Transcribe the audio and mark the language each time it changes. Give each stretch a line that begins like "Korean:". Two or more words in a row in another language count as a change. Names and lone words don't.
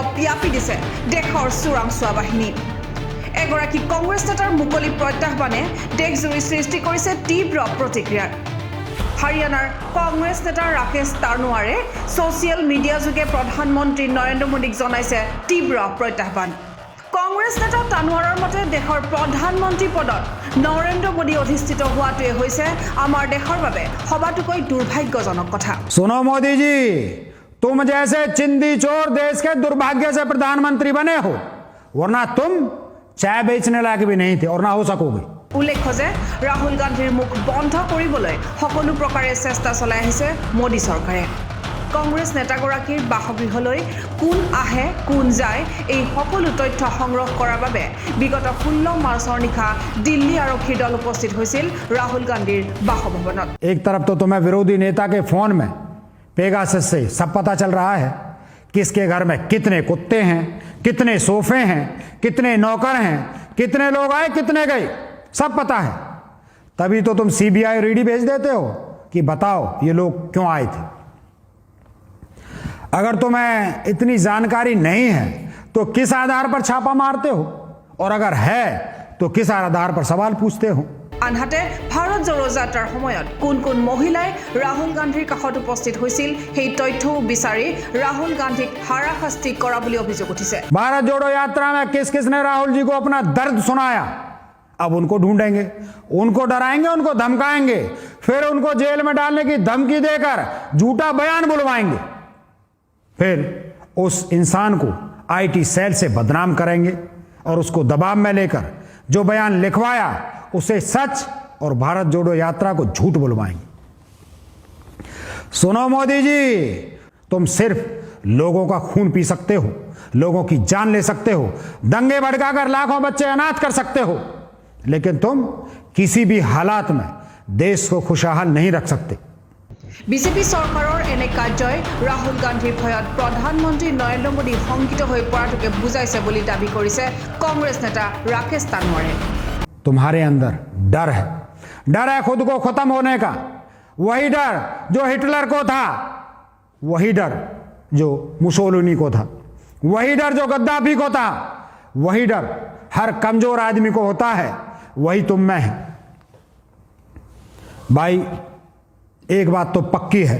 Assamese: পিয়াপি দিছে দেশৰ চোৰাংচোৱা বাহিনী এগৰাকী কংগ্ৰেছ নেতাৰ মুকলি প্ৰত্যাহ্বানে দেশজুৰি সৃষ্টি কৰিছে তীব্ৰ প্ৰতিক্ৰিয়াৰ হাৰিয়ানাৰ কংগ্ৰেছ নেতা ৰাকেশ তানৱাৰে ছ'চিয়েল মিডিয়া যোগে প্ৰধানমন্ত্ৰী নৰেন্দ্ৰ মোদীক জনাইছে তীব্ৰ প্ৰত্যাহ্বান কংগ্ৰেছ নেতা তানৱাৰৰ মতে দেশৰ প্ৰধানমন্ত্ৰী পদত নৰেন্দ্ৰ মোদী অধিষ্ঠিত হোৱাটোৱে হৈছে আমাৰ দেশৰ বাবে সবাতোকৈ দুৰ্ভাগ্যজনক কথা
Hindi: सुनो मोदी जी तुम जैसे चिंदी चोर देश के दुर्भाग्य से प्रधानमंत्री बने हो वरना तुम चाय बेचने लायक भी नहीं थे और ना हो सकोगे
Assamese: উল্লেখ্য যে ৰাহুল গান্ধীৰ মুখ বন্ধ কৰিবলৈ সকলো প্ৰকাৰে চেষ্টা চলাই আহিছে মোদী চৰকাৰে কংগ্ৰেছ নেতাগৰাকীৰ বাসগৃহলৈ কোন আহে কোন যায় এই সকলো তথ্য সংগ্ৰহ কৰাৰ বাবে বিগত 16 মাৰ্চৰ নিশা দিল্লী আৰক্ষীৰ দল উপস্থিত হৈছিল ৰাহুল গান্ধীৰ বাসভৱনত
Hindi: एक तरफ तो तुम्हें विरोधी नेता के फोन में पेगासस से सब पता चल रहा है किसके घर में कितने कुत्ते हैं कितने सोफे हैं कितने नौकर हैं कितने लोग आए कितने गए सब पता है तभी तो तुम सीबीआई और ईडी भेज देते हो कि बताओ ये लोग क्यों आए थे अगर तुम्हें इतनी जानकारी नहीं है तो किस आधार पर छापा मारते हो और अगर है तो किस आधार पर सवाल पूछते हो
Assamese: আনহাতে ভাৰত জোড়ো যাত্ৰাৰ সময়ত কোন কোন মহিলাই ৰাহুল গান্ধীৰ কাষত উপস্থিত হৈছিল সেই তথ্যও বিচাৰি ৰাহুল গান্ধীক হাৰাশাস্তি কৰা বুলি অভিযোগ উঠিছে
Hindi: भारत जोड़ो यात्रा में किस किसने राहुल जी को अपना दर्द सुनाया अब उनको ढूंढेंगे उनको डराएंगे उनको धमकाएंगे फिर उनको जेल में डालने की धमकी देकर झूठा बयान बुलवाएंगे फिर उस इंसान को आईटी सेल से बदनाम करेंगे और उसको दबाव में लेकर जो बयान लिखवाया उसे सच और भारत जोड़ो यात्रा को झूठ बुलवाएंगे सुनो मोदी जी तुम सिर्फ लोगों का खून पी सकते हो लोगों की जान ले सकते हो दंगे भड़काकर लाखों बच्चे अनाथ कर सकते हो लेकिन तुम किसी भी हालात में देश को खुशहाल नहीं रख सकते
Assamese: বিজেপি চৰকাৰৰ এনে কাৰ্যই ৰাহুল গান্ধীৰ ভয়ত প্ৰধানমন্ত্ৰী নৰেন্দ্ৰ মোদী শংকিত হৈ পৰাটোকে বুজাইছে বুলি দাবী কৰিছে কংগ্ৰেছ নেতা ৰাকেশ তানৱাৰে
Hindi: तुम्हारे अंदर डर है खुद को खत्म होने का वही डर जो हिटलर को था वही डर जो मुसोलिनी को था वही डर जो गद्दाफी को था वही डर हर कमजोर आदमी को होता है वही तुम में है भाई एक बात तो पक्की है